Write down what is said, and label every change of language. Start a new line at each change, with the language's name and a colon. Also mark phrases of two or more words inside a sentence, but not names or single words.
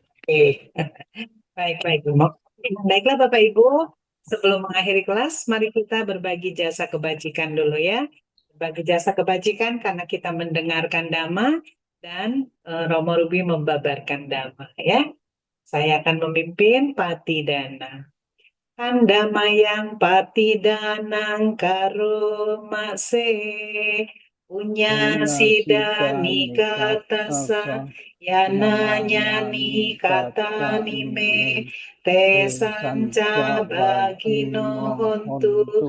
Indonesian: Oke. Baik, Romo. Baiklah Bapak Ibu, sebelum mengakhiri kelas, mari kita berbagi jasa kebajikan dulu ya. Berbagi jasa kebajikan karena kita mendengarkan Dhamma dan Romo Ruby membabarkan Dhamma ya. Saya akan memimpin Patidana.
Pali: Handamayang Patidanang Karomase Punya Sidani Katasa Yananya Ni Kata Nime Te Sanca Bagino Hontu